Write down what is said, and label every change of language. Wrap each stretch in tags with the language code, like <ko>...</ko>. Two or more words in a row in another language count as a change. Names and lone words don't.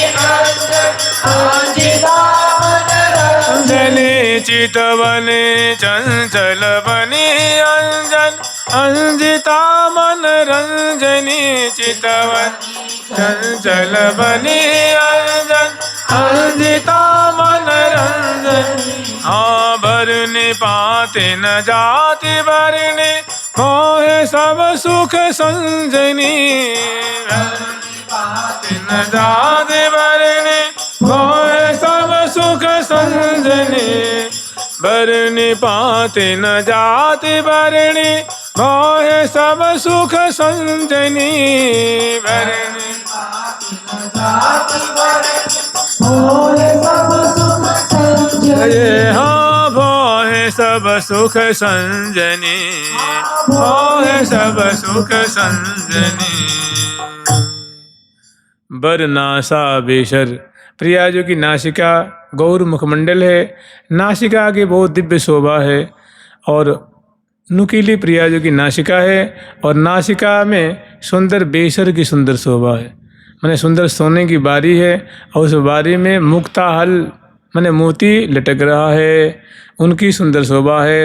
<bra>अंजनी चितवनी चंचल बनी अंजन अंजिता मन रंजनी चितवन चंचल बनी अंजन अंजिता मन रंजनी हाँ बरने पाते न जाति बरने मोहे सब सुख संजनी पाते न जाति बरने मोहे सब सुख संजनी बरने पाते न जाति बरने मोहे सब सुख संजनी बरने हाँ भोहे सब सुख संजनी भोहे सब सुख संजनी बर नासा बेशर</bra> <hi>प्रिया जो की नासिका गौर मुखमंडल है, नासिका की बहुत दिव्य शोभा है और नुकीली प्रिया जो की नासिका है और नासिका में सुंदर बेसर की सुंदर शोभा है, मैंने सुंदर सोने की बारी है और उस बारी में मुक्ताहल मैंने मोती लटक रहा है, उनकी सुंदर शोभा है।</hi>